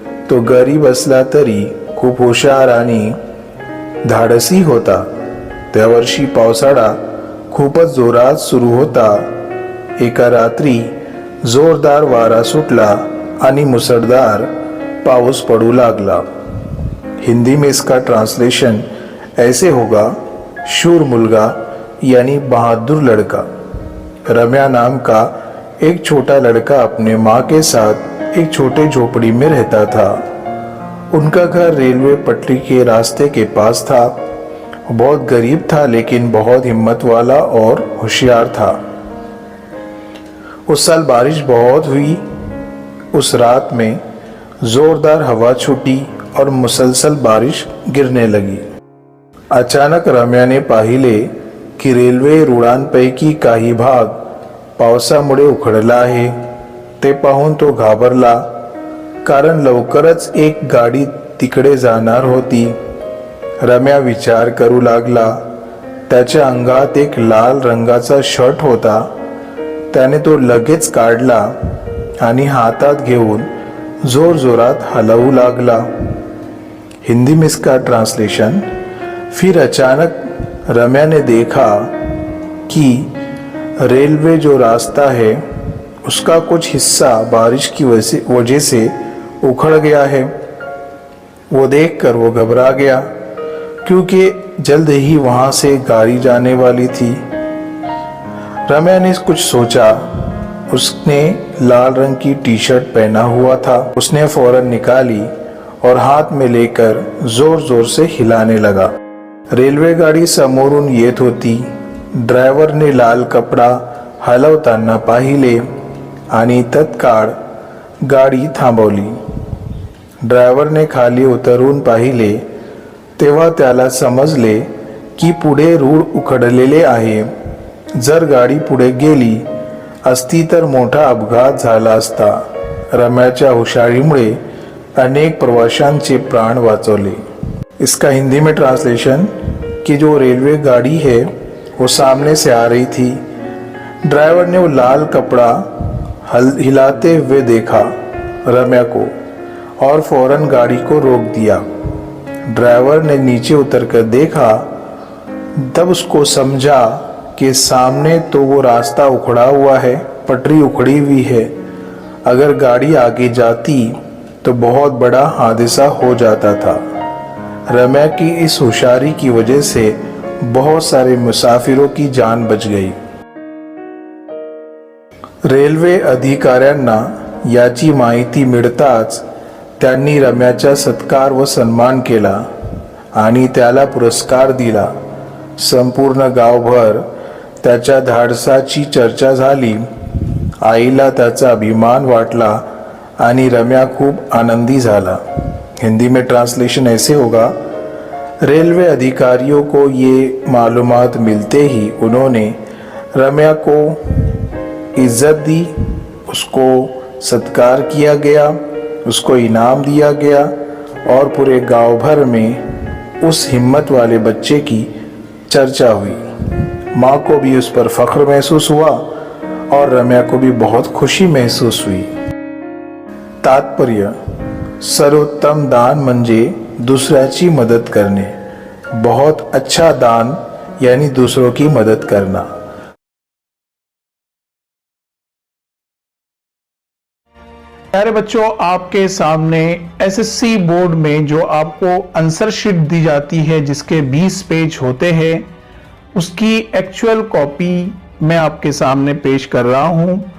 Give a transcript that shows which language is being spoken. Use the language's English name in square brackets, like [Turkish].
[Marathi] तो गरीब असला तरी खूप हुशार आणि धाडसी होता। त्या वर्षी पावसाळा खूपच जोरात सुरू होता। एका रात्री जोरदार वारा सुटला आणि मुसळधार पाऊस पड़ू लागला। [Hindi] हिंदी में इसका ट्रांसलेशन ऐसे होगा, [Marathi] शूर मुलगा [Hindi] यानी बहादुर लड़का। रम्या नाम का एक छोटा लड़का अपने माँ के साथ एक छोटे झोपड़ी में रहता था। उनका घर रेलवे पटरी के रास्ते के पास था। बहुत गरीब था लेकिन बहुत हिम्मत वाला और होशियार था। उस साल बारिश बहुत हुई। उस रात में जोरदार हवा छूटी और मुसलसल बारिश गिरने लगी। [Marathi] अचानक रम्या ने पाहिले की रेल्वे रुळांपैकी काही भाग पावसामुळे उखडला आहे। ते पाहून तो घाबरला, कारण लवकरच एक गाडी तिकडे जाणार होती। रम्या विचार करू लागला। त्याच्या अंगात एक लाल रंगाचा शर्ट होता। त्याने तो लगेच काढला आणि हातात घेऊन जोर जोरात हलवू लागला। [Hindi] हिंदी में इसका ट्रांसलेशन, फिर अचानक रम्या ने देखा कि रेलवे जो रास्ता है उसका कुछ हिस्सा बारिश की वजह से उखड़ गया है। वो देखकर वो घबरा गया, क्योंकि जल्द ही वहां से गाड़ी जाने वाली थी। रम्या ने कुछ सोचा। उसने लाल रंग की टी शर्ट पहना हुआ था। उसने फौरन निकाली और हाथ में लेकर जोर जोर से हिलाने लगा। [Marathi] रेल्वे गाडी समोरून येत होती। ड्रायव्हरने लाल कपडा हलवताना पाहिले आणि तत्काळ गाडी थांबवली। ड्रायव्हरने खाली उतरून पाहिले तेव्हा त्याला समजले की पुढे रूळ उखडलेले आहे। जर गाडी पुढे गेली असती तर मोठा अपघात झाला असता। रम्याच्या हुशारीमुळे अनेक प्रवाशांचे प्राण वाचवले। [Hindi] इसका हिंदी में ट्रांसलेशन, कि जो रेलवे गाड़ी है वो सामने से आ रही थी। ड्राइवर ने वो लाल कपड़ा हिलाते हुए देखा रम्या को और फौरन गाड़ी को रोक दिया। ड्राइवर ने नीचे उतरकर देखा, तब उसको समझा कि सामने तो वो रास्ता उखड़ा हुआ है, पटरी उखड़ी हुई है। अगर गाड़ी आगे जाती तो बहुत बड़ा हादसा हो जाता था। रम्या की इस होशियारी की वजह से बहुत सारे मुसाफिरों की जान बच गई। [Marathi] रेल्वे अधिकाऱ्यांना याची माहिती मिळताच त्यांनी रम्याचा सत्कार व सन्मान केला आणि त्याला पुरस्कार दिला। संपूर्ण गावभर त्याच्या धाडसाची चर्चा झाली। आईला त्याचा अभिमान वाटला आणि रम्या खूप आनंदी झाला। [Hindi] हिंदी में ट्रांसलेशन ऐसे होगा, रेलवे अधिकारियों को ये मालूमात मिलते ही उन्होंने रम्या को इज्जत दी, उसको सत्कार किया गया, उसको इनाम दिया गया और पूरे गांव भर में उस हिम्मत वाले बच्चे की चर्चा हुई। माँ को भी उस पर फख्र महसूस हुआ और रम्या को भी बहुत खुशी महसूस हुई। [Marathi] तात्पर्य, सर्वोत्तम दान म्हणजे दुसऱ्याची मदत करणे। [Hindi] बहुत अच्छा दान यानी दूसरों की मदद करना। प्यारे बच्चों, आपके सामने एसएससी बोर्ड में जो आपको आंसर शीट दी जाती है जिसके 20 पेज होते हैं, उसकी एक्चुअल कॉपी मैं आपके सामने पेश कर रहा हूं।